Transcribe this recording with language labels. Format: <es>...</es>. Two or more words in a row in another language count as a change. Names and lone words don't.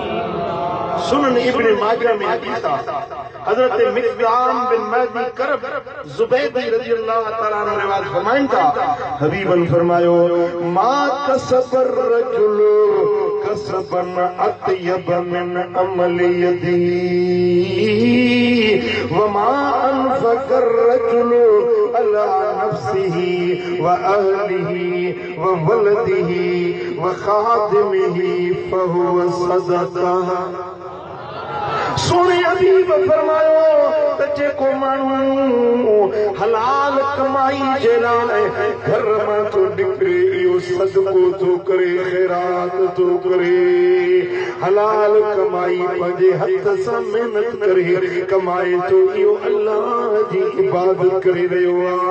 <sd>सुनन इब्न माजा में हदीस हज़रत मिक़दाम बिन महदी करब ज़ुबैदी</sd> <ar>رضي الله تعالى عنه</ar> <sd>रिवायत फरमाइन था हबीबन फरमायो</sd> <ar>ما كسب الرجل كسبا أطيب من عمل يده وما أنفق الرجل على نفسه وأهله وولده وخادمه فهو صدقة.</ar> <sd>सोने हबीब फरमायो त जेको माण्हू हलाल कमाई जे लाइ घर मां थो निकिरे इहो सदको थो करे ख़ैरात थो करे हलाल कमाई पंहिंजे हथ सां महिनत करे कमाए थो इहो अल्लाह जी इबादत करे रहियो आहे।</sd>